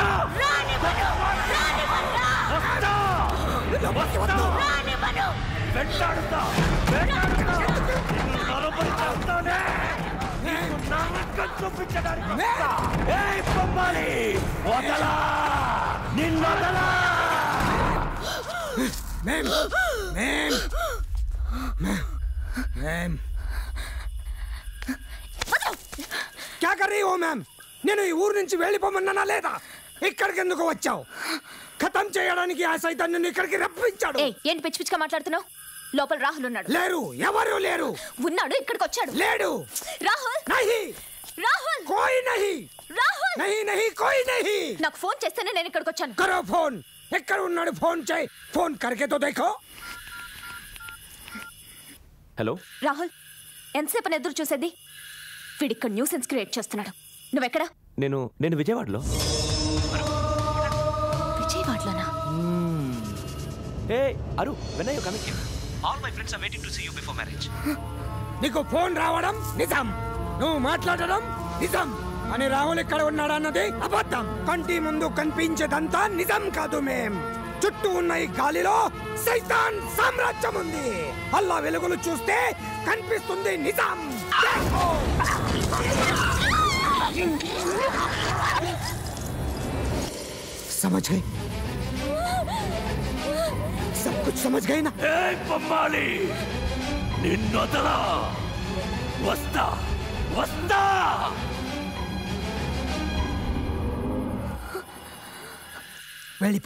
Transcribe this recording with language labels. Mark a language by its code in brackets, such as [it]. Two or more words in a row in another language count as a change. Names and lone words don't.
[te] రానివ్వను. రానివ్వను. వస్తా. రానివ్వను. వెంటాడుతా. నిన్ను నరబలి చేస్తానే. నీకు నరకం చూపించడానికి వస్తా. ఏయ్ బొమ్మాలి, వదలా. నిన్నొదలా. [hi] क्या कर रही हो मैम? [te] నేను ఈ ఊరు నుంచి వెళ్ళిపోమన్నానా లేదా? ఇక్కడికి ఎందుకు వచ్చావు? ఖతం చేయడానికి ఆ సైతాన్ నిన్ను ఇక్కడికి రప్పించాడు. ఏంటి పిచ్చి పిచ్చిగా మాట్లాడుతున్నావు? లోపల రాహుల్ ఉన్నాడు. లేరు, ఎవరు లేరు. ఉన్నాడు, ఇక్కడికి వచ్చాడు. లేడు. రాహుల్. నహీ. రాహుల్. [hi] कोई नहीं. [te] రాహుల్. [hi] नहीं नहीं कोई नहीं. [te] నాకు ఫోన్ చేస్తేనే నేను ఇక్కడికి వచ్చాను. [hi] करो फोन. [te] ఎక్కడ ఉన్నాడు? ఫోన్ చేయి. [hi] फोन करके तो देखो. [te] హలో రాహుల్, ఎంతసేపు ఎదురు చూసేది? వీడిక్కడ [en] nuisance create [te] చేస్తున్నాడు. నువ్వెక్కడా? నేను విజయవాడలో. విజయవాడలోనా? హే అరు, [en] when are you coming here? All my friends are waiting to see you before marriage. [te] నీకు ఫోన్ రావడం నిజం, నువ్వు మాట్లాడడం నిజం. అని రాహుల్ ఎక్కడ ఉన్నాడన్నది అబద్ధం. కంటి ముందు కనిపించేదంతా నిజం కాదు. మేం చుట్టూ ఉన్న ఈ గాలిలో సైతాన్ సామ్రాజ్యం ఉంది. అల్లా వెలుగులు చూస్తే కనిపిస్తుంది నిజం. [hi] समझ गए? सब कुछ समझ गए ना? [te] బొమ్మాలి, నిన్నొదలా. వస్తా. వస్తా. వెళ్ళిపో.